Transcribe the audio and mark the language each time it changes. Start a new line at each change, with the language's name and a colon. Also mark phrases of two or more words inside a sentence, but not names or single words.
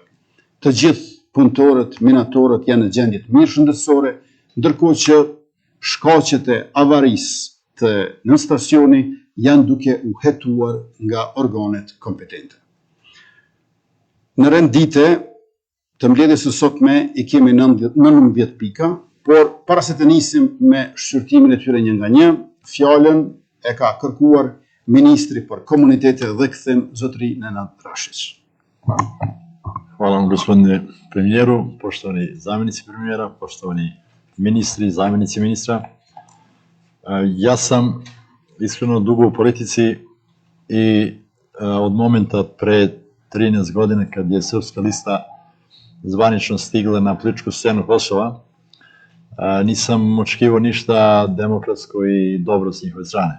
Albanian: Të gjithë punëtorët, minatorët janë në gjendje të mirë shëndetësore, ndërkohë që shkaqet e avarisë të në stacioni janë duke u hetuar nga organet kompetente. Në rendite të mbledhjes së sotme i kemi 19 pika, por para se të nisim me shqyrtimin e tyre një nga një, fjalën e ka kërkuar Ministri për Komunitete dhe Kthim, zotëri Nenad Rashić.
Serbian: Hvala vam, gospodine premijeru, poštovani zamjenici premijera, poštovani ministri, zamjenici ministra. Ja sam iskreno dugo u politici i od momenta pre 13 godina kad je Srpska lista zvanično stigla na političku scenu Kosova, nisam očekivao ništa demokratsko i dobro s njihove strane.